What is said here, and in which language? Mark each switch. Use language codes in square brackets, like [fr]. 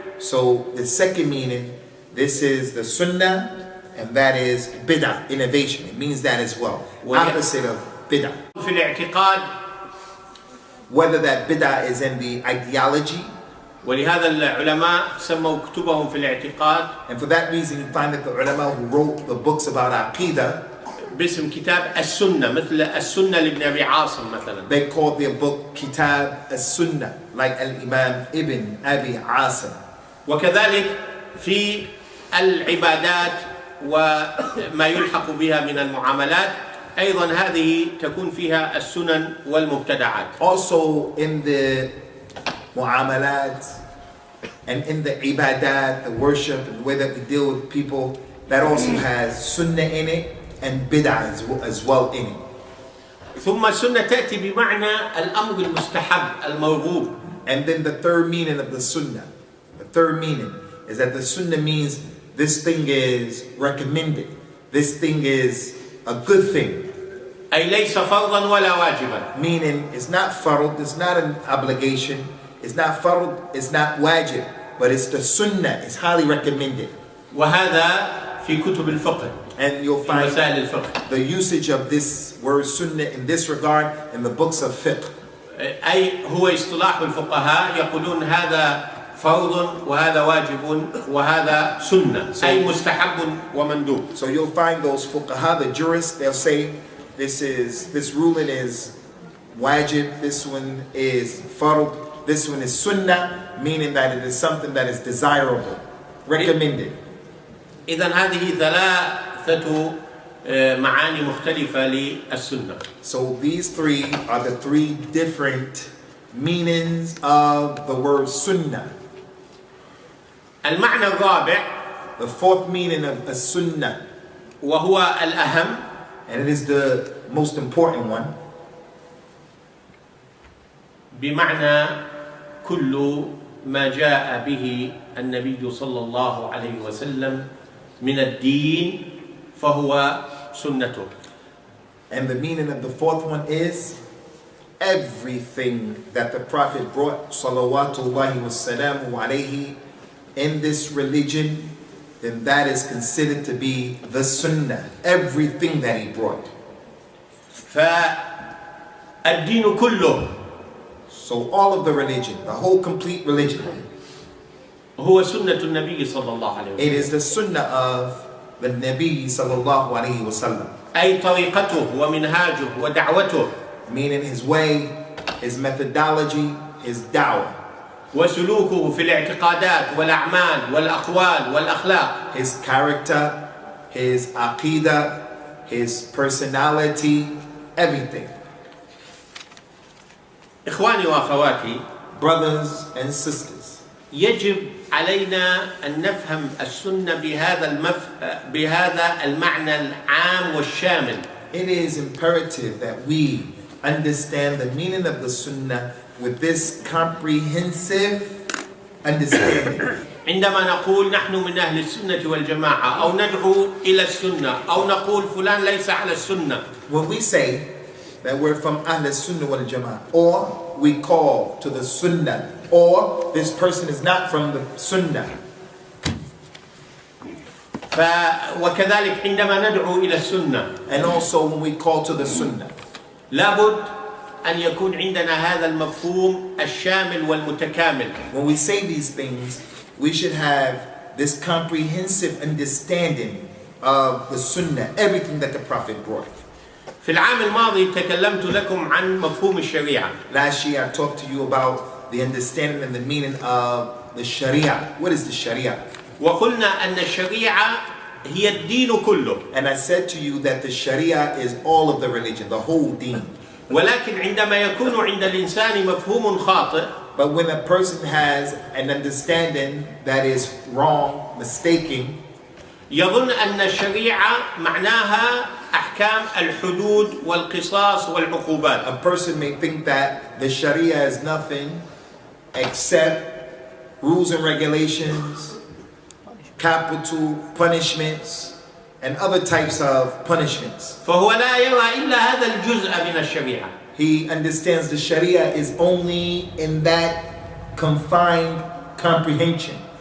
[en] So the second meaning, this is the Sunnah and that is bid'ah, innovation. It means that as well. Opposite of bid'ah. [ar] في الاعتقاد. [en] Whether that bid'ah is in the ideology. [ar] ولهذا العلماء سموا كتبهم في الاعتقاد. [en] And for that reason you find that the ulama who wrote the books about aqidah [ar] باسم كتاب السنة مثل السنة لابن أبي عاصم مثلا. [en] They called their book Kitab as-Sunnah, like Al-Imam Ibn Abi Asim. [ar] وكذلك في العبادات وما يلحق بها من المعاملات أيضا هذه تكون فيها السنن والمبتدعات. [en] Also in the mu'amalat and in the ibadat, the worship and the way that we deal with people, that also has sunnah in it and bid'ah as well in it. [ar] ثم السنة تأتي بمعنى الأمر المستحب المرغوب. [en] And then the third meaning of the sunnah, the third meaning is that the sunnah means this thing is recommended, this thing is a good thing. [ar] أي ليس فرضا ولا واجبا. [en] Meaning it's not fard, it's not an obligation, it's not fard, it's not wajib, but it's the sunnah, it's highly recommended. [ar] وهذا في كتب الفقه. [en] And you'll find the usage of this word sunnah in this regard in the books of fiqh. [ar] أي هو اصطلاح الفقهاء يقولون هذا فرض وهذا واجب وهذا سنة أي مستحب ومندوب. [en] So you'll find those fuqaha, the jurists, they'll say this ruling is wajib, this one is fard, this one is sunnah, meaning that it is something that is desirable, recommended. [ar] إذن هذه ثلاثة معاني مختلفة للسنة. [en] So these three are the three different meanings of the word sunnah. [ar] المعنى الرابع, [en] the fourth meaning of a sunnah, [ar] وهو الأهم, [en] and it is the most important one, [ar] بمعنى كل ما جاء به النبي صلى الله عليه وسلم من الدين فهو سنته. [en] And the meaning of the fourth one is everything that the Prophet brought [ar] salawatullahi wassalamu alayhi [en] in this religion, then that is considered to be the sunnah. Everything that he brought. [ar] فالدين كله, [en] so all of the religion, the whole complete religion, [ar] هو سنة النبي صلى الله عليه وسلم. [en] it is the sunnah of the Nabi [ar] sallallahu alayhi wasallam. أي طريقته ومنهاجه ودعوته. [en] Meaning his way, his methodology, his da'wah. [ar] وسلوكه في الاعتقادات والأعمال والأقوال والأخلاق. [en] His character, his aqidah, his personality, everything. [ar] إخواني وأخواتي, [en] Brothers and sisters, [ar] يجب علينا أن نفهم السنة بهذا المعنى العام والشامل. [en] it is imperative that we understand the meaning of the sunnah with this comprehensive understanding. [ar] عندما نقول نحن من أهل السنة والجماعة أو ندعو إلى السنة أو نقول فلان ليس على السنة. [en] When we say that we're from Ahl Sunnah wal Jama'ah, or we call to the Sunnah, or this person is not from the Sunnah. [ar] وكذلك عندما ندعو إلى السنة, [en] And also when we call to the Sunnah, [ar] لابد أن يكون عندنا هذا المفهوم الشامل والمتكامل. [en] when we say these things, we should have this comprehensive understanding of the Sunnah, everything that the Prophet brought. [ar] في العام الماضي تكلمت لكم عن مفهوم الشريعة. [en] Last year I talked to you about the understanding and the meaning of the Sharia. What is the Sharia? [ar] وقلنا أن الشريعة هي الدين كله. [en] And I said to you that the Sharia is all of the religion, the whole deen. [ar] ولكن عندما يكون عند الإنسان مفهوم خاطئ, [en] But when a person has an understanding that is wrong, mistaken, [ar] يظن أن الشريعة معناها أحكام الحدود والقصاص والعقوبات. [en] a person may think that the Sharia is nothing except rules and regulations, capital punishments, and other types of punishments. [ar] فهو لا يرى إلا هذا الجزء من الشريعة. [en] He understands the Sharia is only in that confined comprehension.